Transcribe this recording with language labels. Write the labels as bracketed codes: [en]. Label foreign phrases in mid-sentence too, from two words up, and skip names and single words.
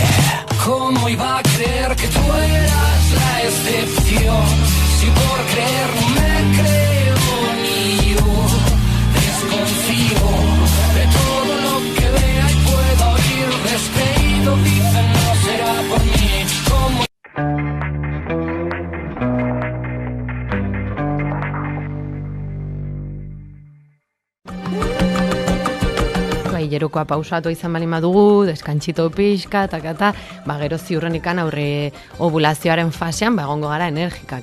[es] ¿Cómo iba a creer que tú eras la excepción? Si por creer no me creo ni yo. Desconfío de todo lo que vea y pueda oír. Descreído dicen no será por mí. ¿Cómo? [eu] Hilerokoa pausatu izan bali madugu, deskantxito pixka, eta gero ziurrenikan aurre ovulazioaren fasean egongo gara energikak.